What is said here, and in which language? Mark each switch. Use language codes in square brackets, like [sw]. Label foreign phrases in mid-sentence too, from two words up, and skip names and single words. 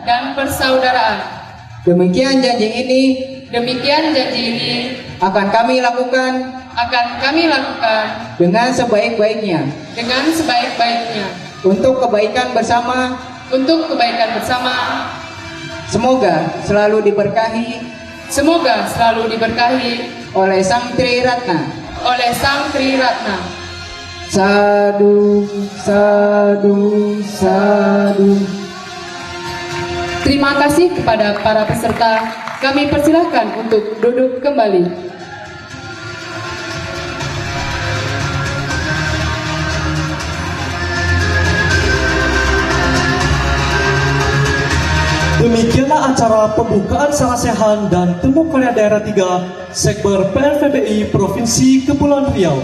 [id] Demikian janji ini akan kami lakukan dengan sebaik-baiknya untuk kebaikan bersama. Semoga selalu diberkahi oleh Sang Triratna. [pi] Sadu, sadu, sadu. [id] Terima kasih kepada para peserta. Kami persilahkan untuk duduk kembali. Demikianlah acara pembukaan sarasehan dan temu karya daerah 3 Sekber PNVBI Provinsi Kepulauan Riau.